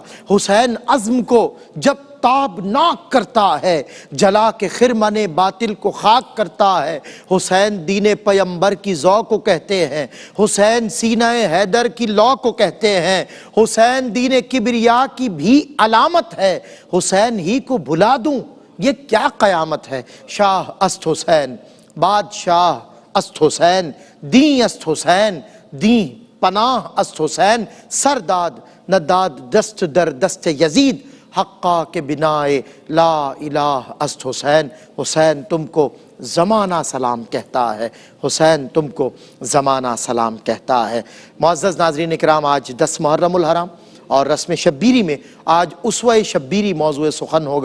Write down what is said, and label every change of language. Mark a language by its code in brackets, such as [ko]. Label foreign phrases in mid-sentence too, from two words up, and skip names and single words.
[ur] حسین عزم کو جب تابناک کرتا ہے، جلا کے خرمن باطل کو خاک کرتا ہے۔ حسین دین پیمبر کی ذو کو کہتے ہیں۔ حسین سینہ حیدر کی لو کو کہتے ہیں۔ حسین دین کبریا کی بھی علامت ہے۔ حسین ہی کو بھلا دوں یہ کیا قیامت ہے۔ [fa] شاہ است حسین، بادشاہ است حسین، دین است حسین، دین پناہ است حسین، سرداد نہ داد دست در دست یزید، حقا کے بنائے [ar] لا الہ [fa] است حسین۔ [ur] حسین تم کو زمانہ سلام کہتا ہے۔ حسین تم کو زمانہ سلام کہتا ہے۔ معزز ناظرین اکرام، آج 10 محرم الحرام اور رسم شبیری میں آج اسوہ شبیری موضوع سخن ہوگا۔